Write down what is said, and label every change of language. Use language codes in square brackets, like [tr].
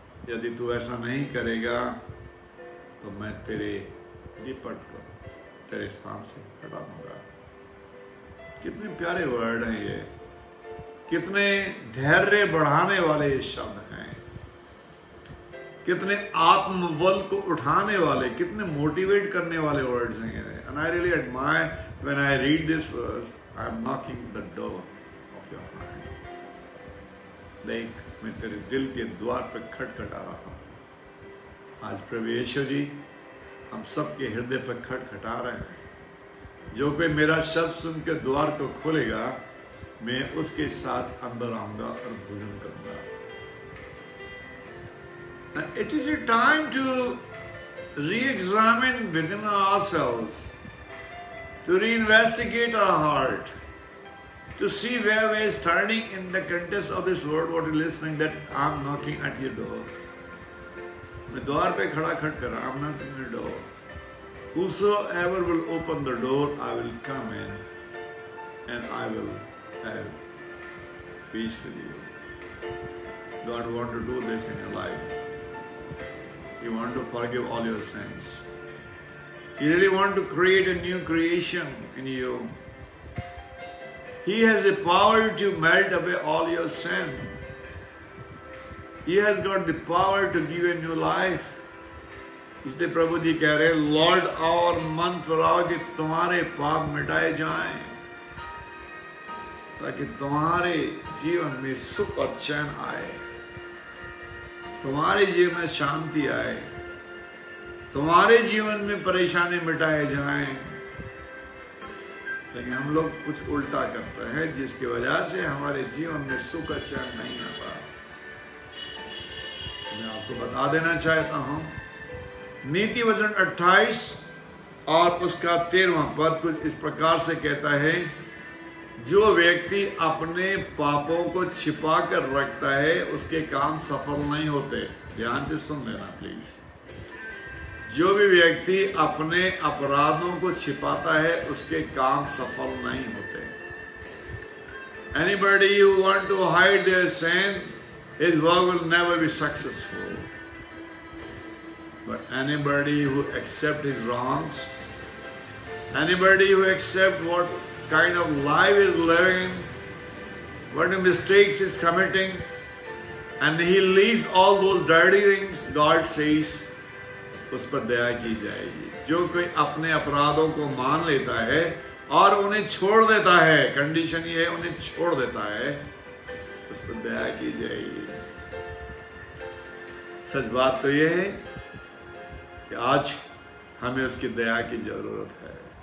[hi] यदि तू ऐसा नहीं करेगा तो मैं तेरे लिपट को तेरे स्थान से हटा दूंगा। कितने प्यारे वर्ड हैं ये, कितने धैर्य बढ़ाने वाले ये शब्द हैं, कितने आत्मबल को उठाने वाले, कितने मोटिवेट करने वाले वर्ड्स हैं ये। [en] And I really admire when I read this verse, I am knocking the door of your heart. [hi] देख, मैं तेरे दिल के द्वार पर खटखटा रहा हूँ। आज प्रभु यीशु जी हम सबके हृदय पर खटखटा रहे हैं। जो कोई मेरा शब्द सुन के द्वार को खोलेगा, मैं उसके साथ अंदर आऊंगा और भोजन करूंगा। [en] It is a time to re-examine within ourselves, to re-investigate our heart, to see where we are standing in the context of this word, what you're listening, that I'm knocking at your door. [hi] मैं द्वार पे खड़ा खटखटा रहा, [en] I'm knocking at your door. Whosoever will open the door, I will come in and I will have peace with you. God wants to do this in your life. He wants to forgive all your sins. He really wants to create a new creation in you. He has the power to melt away all your sin. He has got the power to give you a new life. [hi] इसलिए प्रभु जी कह रहे हैं, Lord और मन फिराओ कि तुम्हारे पाप मिटाए जाएं, ताकि तुम्हारे जीवन में सुख और चैन आए, तुम्हारे जीवन में शांति आए, तुम्हारे जीवन में परेशानी मिटाए जाएं। लेकिन हम लोग कुछ उल्टा करते हैं, जिसकी वजह से हमारे जीवन में सुख और चैन नहीं आता। मैं आपको बता देना चाहता हूं, नीति वचन 28 और उसका 13वां पद कुछ इस प्रकार से कहता है, जो व्यक्ति अपने पापों को छिपा कर रखता है उसके काम सफल नहीं होते। ध्यान से सुन लेना प्लीज। जो भी व्यक्ति अपने अपराधों को छिपाता है उसके काम सफल नहीं होते। [en] Anybody who want to hide their sin, his work will never be successful. But anybody who accept his wrongs, anybody who accept what kind of life is living, what mistakes is committing, and he leaves all those dirty things, God says, [hi] उस पर दया की जाएगी। जो कोई अपने अपराधों को मान लेता है और उन्हें छोड़ देता है, कंडीशन ये है उन्हें छोड़ देता है, उस पर दया की जाएगी। सच बात तो ये है कि आज हमें उसकी दया की जरूरत है।